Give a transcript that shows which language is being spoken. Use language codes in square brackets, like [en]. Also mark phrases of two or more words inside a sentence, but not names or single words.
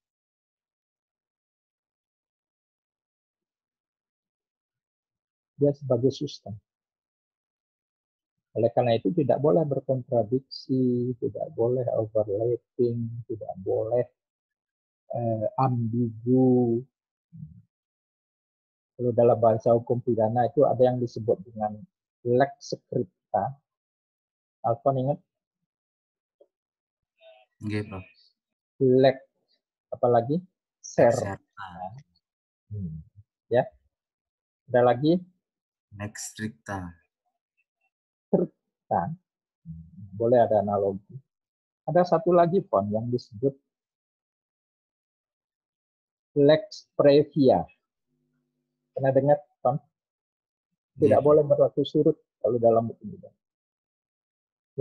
[id] Dia sebagai sistem. Oleh karena itu tidak boleh berkontradiksi, tidak boleh overlapping, tidak boleh ambigu. Kalau dalam bahasa hukum pidana itu ada yang disebut dengan [la] lex scripta. [id] Alfon ingat? Nggih, Prof. Lex apalagi? Serta. Ya. Ada lagi? [la] Lex stricta. Stricta. [id] Boleh ada analogi. Ada satu lagi Pon yang disebut [la] lex previa. [id] Pernah dengar Pon? Tidak boleh berlaku surut kalau dalam hukum pidana. Ya.